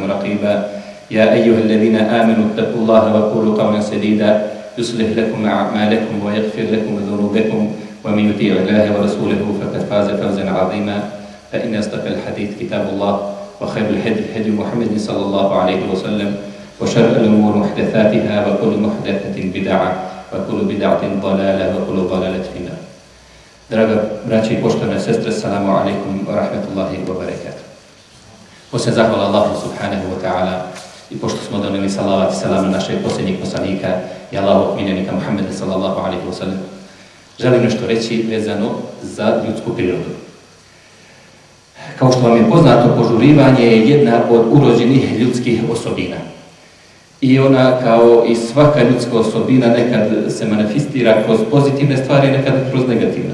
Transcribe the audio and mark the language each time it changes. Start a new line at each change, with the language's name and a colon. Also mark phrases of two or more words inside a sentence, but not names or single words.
Arabic: رقيبا يا أيها الذين آمنوا اتقوا الله وقولوا قولا سديدا يصلح لكم أعمالكم ويغفر لكم ذنوبكم ومن يطيع الله ورسوله فقد فاز فوزا عظيما فإن أصدق الحديث كتاب الله وخير الهدي هدي محمد صلى الله عليه وسلم وشر الأمور محدثاتها وكل محدثة بدعة وكل بدعة ضلالة وكل ضلالة في النار.
Bosnian: Draga braće i poštovane sestre,
Arabic: السلام عليكم ورحمة الله وبركاته.
Bosnian: Poslije zahvala Allahu
Arabic: سبحانه وتعالى
Bosnian: i pošto smo doneli salavat i salam na našeg posljednjeg poslanika i Allahu miljenika Muhammeda
Arabic: صلى الله عليه وسلم,
Bosnian: želim nešto reći vezano za ljudsku prirodu. Kao što vam je poznato, požurivanje je jedna od urođenih ljudskih osobina. I ona, kao i svaka ljudska osobina, nekad se manifestira kroz pozitivne stvari, nekad kroz negativne.